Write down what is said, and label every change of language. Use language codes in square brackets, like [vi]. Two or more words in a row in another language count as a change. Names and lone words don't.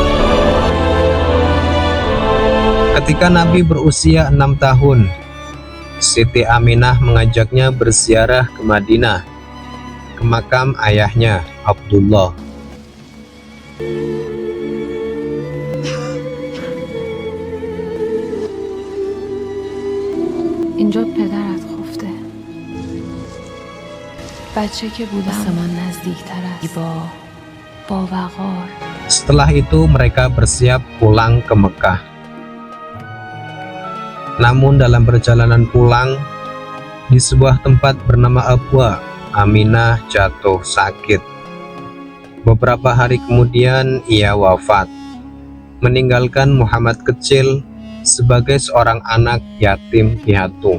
[id] Ketika Nabi berusia 6 tahun, Siti Aminah mengajaknya berziarah ke Madinah, ke makam ayahnya Abdullah. [fa] اینجا پدرت خفته. بچه که بودم آسمان نزدیکتر است با وقار. [id] Setelah itu mereka bersiap pulang ke Mekah. Namun dalam perjalanan pulang, di sebuah tempat bernama Abwa, Aminah jatuh sakit. Beberapa hari kemudian ia wafat, meninggalkan Muhammad kecil sebagai seorang anak yatim piatu.